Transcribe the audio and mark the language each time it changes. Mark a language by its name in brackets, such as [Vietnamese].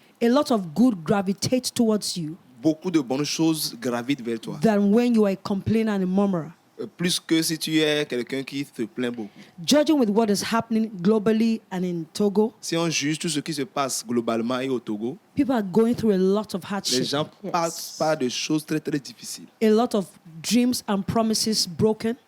[English] a lot of good gravitates towards you [French] beaucoup de bonnes choses gravitent vers toi. [English] than when you are a complainer and a murmurer. [French] Plus que si tu es quelqu'un qui se plaint beaucoup. [English] Judging with what is happening globally and in Togo, [French] Si on juge tout ce qui se passe globalement et au Togo, [English] people are going through a lot of [French] les [English] hardship, [French] gens passent par des choses très très difficiles. [English] a lot of dreams and promises broken,